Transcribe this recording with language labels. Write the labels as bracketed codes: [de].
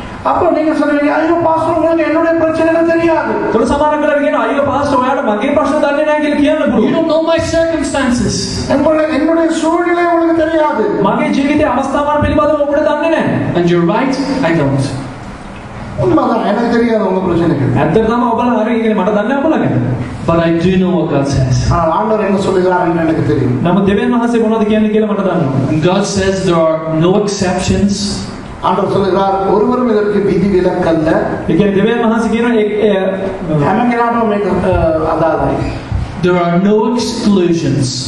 [ta] அப்போ நீங்க சொல்லுவீங்க ஐயோ பாஸ்டர் உங்களுக்கு என்னுடைய பிரச்சனை தெரியாது. [si] තොර සමහර කලර කියන අයියෝ පාස්ටර් ඔයාලට මගේ ප්‍රශ්න දන්නේ නැහැ කියලා කියන්න පුළුවන්. [en] You don't know my circumstances. [ta] என்னுடைய சூழ்நிலை உங்களுக்கு தெரியாது. [si] මගේ ජීවිතයේ අවස්ථාවන් පිළිබඳව ඔබට දන්නේ නැහැ. [en] And you're right, I don't. [ta] உண்மைதான், எனக்கு தெரியாது உங்க பிரச்சனைகள். [si] ඇත්තට තමයි ඔබලා හරි කියන්නේ මට දන්නේ ඔබලාගෙන. [en] But I do know what God says. [ta] ஆனால் ஆண்டவர் என்ன சொல்லுகிறாருன்னு எனக்கு தெரியும். [si] නමුත් දෙවියන් වහන්සේ මොනවද කියන්නේ කියලා මට දන්නවා. [en] And God says there are no exceptions. [ta] ஆண்டவர் சொல்லுகிறார் ஒருவரும் இதற்கு விதி விலக்கல்ல. [si] ඒ කියන්නේ දෙවියන් වහන්සේ කියනවා හැම කෙනාටම මේක අදාළයි. [en] There are no exclusions.